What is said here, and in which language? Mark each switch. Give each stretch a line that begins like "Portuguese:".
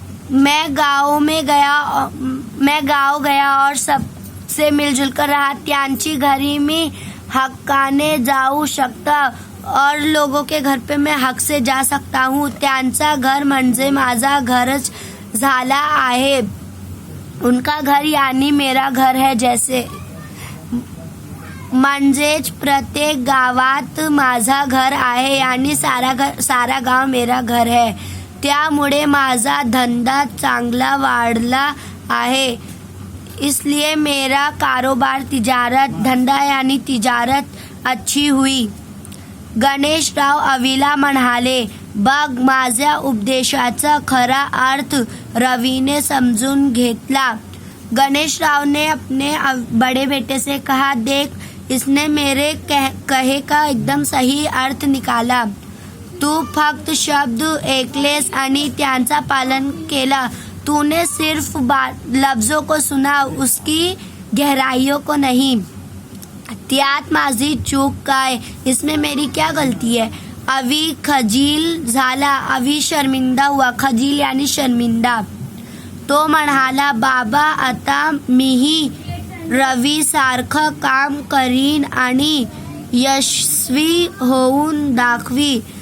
Hindi: मैं गाँव गया और सबसे मिलजुल कर रहा.
Marathi: त्यांची घरी मी हक्काने जाऊ शकता
Hindi: और लोगों के घर पे मैं हक से जा सकता हूँ.
Marathi: त्यांचा घर म्हणजे माझा घरच झाला आहे.
Hindi: उनका घर यानी मेरा घर है जैसे.
Marathi: म्हणजेच प्रत्येक गावात माझा घर आहे आणि
Hindi: सारा गाव मेरा घर है.
Marathi: त्यामुळे माझा धंदा चांगला वाढला आहे.
Hindi: इसलिए मेरा कारोबार धंदा यानी तिजारत अच्छी हुई.
Marathi: गणेशराव अवीला म्हणाले, बघ माझ्या उपदेशाचा खरा अर्थ रवीने समजून घेतला.
Hindi: गणेशराव ने अपने बड़े बेटे से कहा, देख इसने मेरे कहे का एकदम सही अर्थ निकाला.
Marathi: तू फक्त शब्द ऐकलेस आणि त्यांचा पालन केला.
Hindi: तूने सिर्फ लफ्जों को सुना, उसकी गहराइयों को नहीं.
Marathi: त्यात माझी चूक काय,
Hindi: इसमें मेरी क्या गलती है.
Marathi: अवी खजील झाला.
Hindi: अवी शर्मिंदा हुआ. खजील यानी शर्मिंदा.
Marathi: तो म्हणाला, बाबा आता मीही रवी सारखं काम करीन आणि यशस्वी होऊन दाखवी।